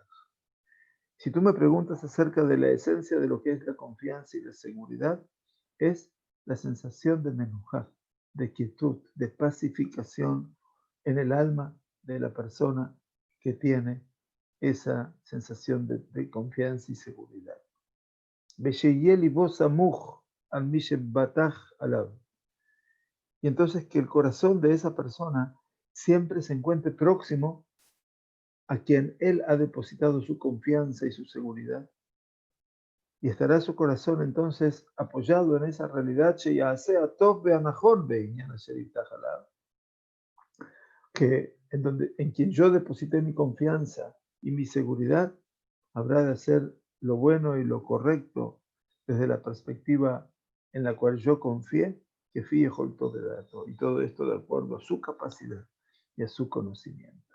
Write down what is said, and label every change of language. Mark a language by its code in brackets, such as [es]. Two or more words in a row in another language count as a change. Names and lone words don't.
[es] Si tú me preguntas acerca de la esencia de lo que es la confianza y la seguridad, es la sensación de menujá, de quietud, de pacificación en el alma de la persona que tiene esa sensación de confianza y seguridad. [he] בשיהיה לבו סמוך על מי שבטח עליו. [es] y entonces que el corazón de esa persona siempre se encuentre próximo a quien él ha depositado su confianza y su seguridad. Y estará su corazón entonces apoyado en esa realidad, que en quien yo deposité mi confianza y mi seguridad, habrá de hacer lo bueno y lo correcto desde la perspectiva en la cual yo confié, que fíe todo de dato, y todo esto de acuerdo a su capacidad y a su conocimiento.